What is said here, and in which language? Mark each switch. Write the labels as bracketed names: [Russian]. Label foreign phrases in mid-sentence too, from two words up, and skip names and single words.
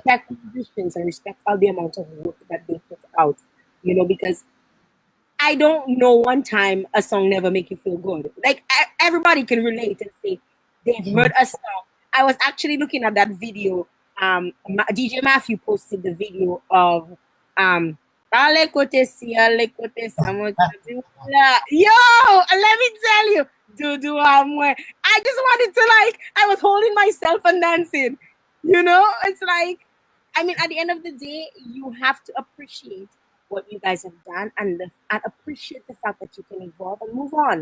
[English] Respect musicians and respect all the amount of work that they put out. Because I don't know one time a song never make you feel good. Like everybody can relate and say they've heard a song. I was actually looking at that video. DJ Matthew posted the video of [Haitian Creole] Ale kote si, ale kote sa, mo ta di wala. [English] Yo, let me tell you, [Haitian Creole] do amwe. [English] I just wanted to, like, I was holding myself and dancing. It's like, I mean, at the end of the day, you have to appreciate what you guys have done, and appreciate the fact that you can evolve and move on.